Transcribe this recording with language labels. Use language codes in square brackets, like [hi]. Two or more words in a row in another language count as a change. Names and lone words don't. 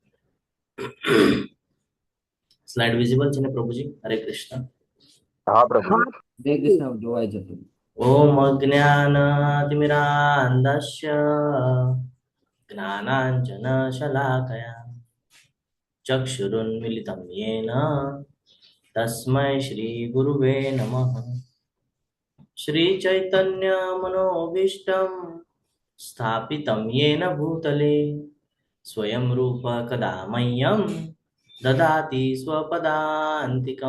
[en] slide visible [gu] છે ને પ્રભુજી? હરે કૃષ્ણ. હા પ્રભુ. હરે કૃષ્ણ જોવાય છે. [sa] ઓમ અજ્ઞાનાતિમિરાન્ધસ્ય જ્ઞાનાંજન શલાકયા ચક્ષુરુન્મિલિतं येन तस्मै श्री गुरुवे नमः. श्री चैतन्य मनोभीष्टं स्थापितं येन भूतले स्वयं रूप कदा मह्यं ददाति स्वपदान्तिकं.